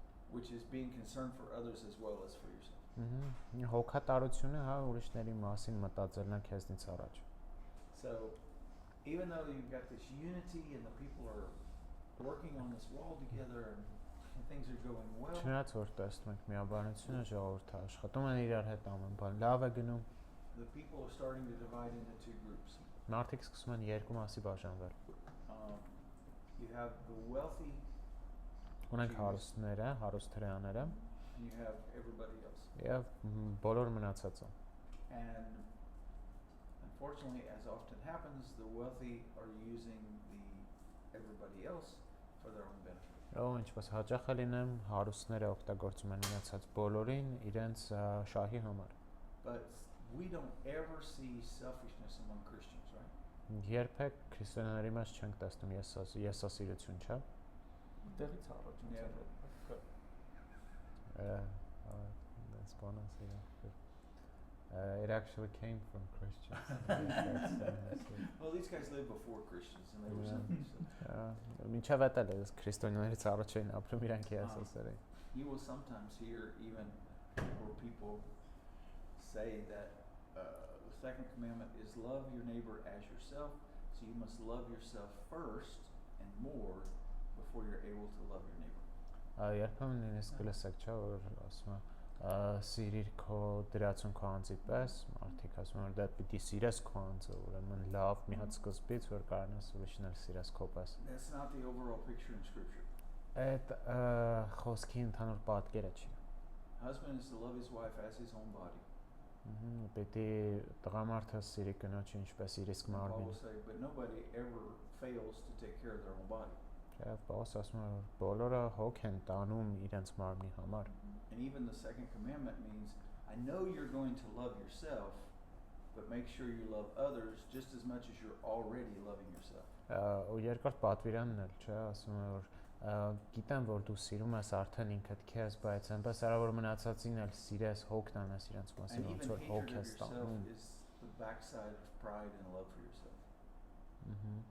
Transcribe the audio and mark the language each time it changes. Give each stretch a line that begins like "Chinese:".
English: Which is being concerned for others as well as for yourself.
Armenian: Հոգատարությունը, հա, ուրիշների մասին մտածելն է քեզնից առաջ։
English: So even though you've got this unity and the people are working on this wall together and things are going well.
Armenian: Չնայած որ տեսնում ենք միաբանությունը ժողովուրդը աշխատում են իրար հետ ամեն բան լավ է գնում։
English: The people are starting to divide into two groups.
Armenian: Մարդիկ սկսում են երկու մասի բաժանվել։
English: You have the wealthy.
Armenian: Ունենք հարուստները, հարուստ հրեաները։
English: And you have everybody else.
Armenian: Եվ բոլոր մնացածը։
English: And unfortunately, as often happens, the wealthy are using the everybody else for their own benefit.
Armenian: Ինչպես հաճախ է լինում, հարուստները օգտագործում են մնացած բոլորին իրենց շահի համար։
English: But we don't ever see selfishness among Christians, right?
Armenian: Երբեք քրիստոնյաների մեջ չենք տեսնում եսասիրություն, չէ՞։ Դեռից առաջ
English: That's bonus, yeah. It actually came from Christians. Well, these guys lived before Christians and they were selfish.
Armenian: Մինչև այդել է քրիստոնյաներից առաջ էին ապրում իրանք եսասեր էին։
English: You will sometimes hear even where people say that the second commandment is love your neighbor as yourself, so you must love yourself first and more before you're able to love your neighbor.
Armenian: Երբեմն նույնիսկ լսեք, չէ՞, որ ասում է սիրիր քո դրացուն քո անձի պես, մարդիկ ասում են որ դա պիտի սիրես քո անձը, ուրեմն լավ մի հատ սկզբից որ կարողանաս ուրիշն էլ սիրես քո պես։
English: That's not the overall picture in scripture.
Armenian: Այդ խոսքի ընդհանուր պատկերը չի։
English: Husband is to love his wife as his own body.
Armenian: Պիտի տղամարդը սիրի կնոջը ինչպես իր իսկ մարմինը։
English: But nobody ever fails to take care of their own body.
Armenian: Եվ Պողոս ասում է որ բոլորը հոգ են տանում իրենց մարմնի համար։
English: And even the second commandment means I know you're going to love yourself, but make sure you love others just as much as you're already loving yourself.
Armenian: Ու երկրորդ պատվիրանն էլ, չէ, ասում է որ գիտեմ որ դու սիրում ես արդեն ինքդ քեզ, բայց այնպես արա որ մնացածին էլ սիրես, հոգ տանես իրենց մասին, ոնց որ հոգ ես տանում։
English: Is the backside of pride and love for yourself.